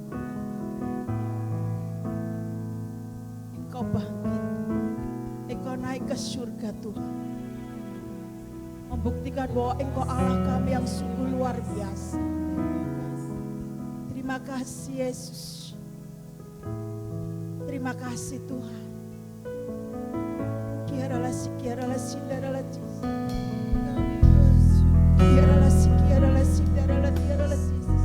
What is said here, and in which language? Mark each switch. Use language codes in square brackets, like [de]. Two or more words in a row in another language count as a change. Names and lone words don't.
[id] Engkau bangkit. Engkau naik ke surga Tuhan. Membuktikan bahwa Engkau Allah kami yang sungguh luar biasa. Terima kasih Yesus. Terima kasih Tuhan. Kiaralah si, kiaralah si, daralah si. Kiaralah si, kiaralah si, daralah kiaralah si.